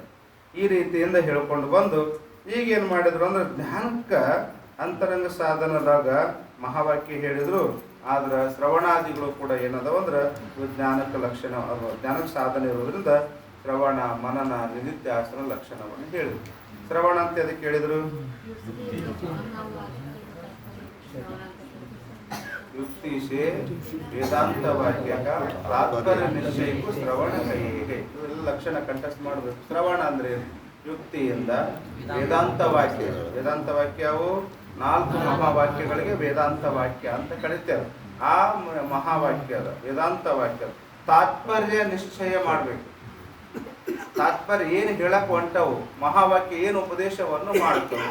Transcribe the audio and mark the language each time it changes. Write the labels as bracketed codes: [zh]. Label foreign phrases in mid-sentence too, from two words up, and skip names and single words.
[kn] ಈ ರೀತಿಯಿಂದ ಹೇಳ್ಕೊಂಡು ಬಂದು ಈಗೇನು ಮಾಡಿದ್ರು ಅಂದ್ರೆ ಜ್ಞಾನಕ್ಕೆ ಅಂತರಂಗ ಸಾಧನದಾಗ ಮಹಾವಾಕ್ಯ ಹೇಳಿದ್ರು. ಆದ್ರೆ ಶ್ರವಣಾದಿಗಳು ಕೂಡ ಏನದವ ಅಂದ್ರೆ ಜ್ಞಾನಕ್ಕೆ ಲಕ್ಷಣ, ಜ್ಞಾನಕ್ಕೆ ಸಾಧನೆ ಇರೋದ್ರಿಂದ ಶ್ರವಣ ಮನನ ನಿಧಿಧ್ಯಾಸನ ಲಕ್ಷಣವನ್ನು ಹೇಳಿದ್ರು. ಶ್ರವಣ ಅಂತ ಅದಕ್ಕೆ ಹೇಳಿದ್ರು [hi] युक्ति से वेदांत वाक्य का तात्पर्य निश्चय को श्रवण कहिए. लक्षण कंठस्थ [kn] ಮಾಡಬೇಕು. ಶ್ರವಣ ಅಂದ್ರೆ ಯುಕ್ತಿಯಿಂದ ವೇದಾಂತ ವಾಕ್ಯ. ವೇದಾಂತ ವಾಕ್ಯವು 4 ಮಹಾವಾಕ್ಯಗಳಿಗೆ ವೇದಾಂತ ವಾಕ್ಯ ಅಂತ ಕರೀತೇವೆ. ಆ ಮಹಾವಾಕ್ಯದ ವೇದಾಂತ ವಾಕ್ಯದ ತಾತ್ಪರ್ಯ ನಿಶ್ಚಯ ಮಾಡಬೇಕು. ತಾತ್ಪರ್ಯ ಏನು ಹೇಳಕ್ ಹೊಂಟವು, ಮಹಾವಾಕ್ಯ ಏನು ಉಪದೇಶವನ್ನು ಮಾಡ್ತವೆ.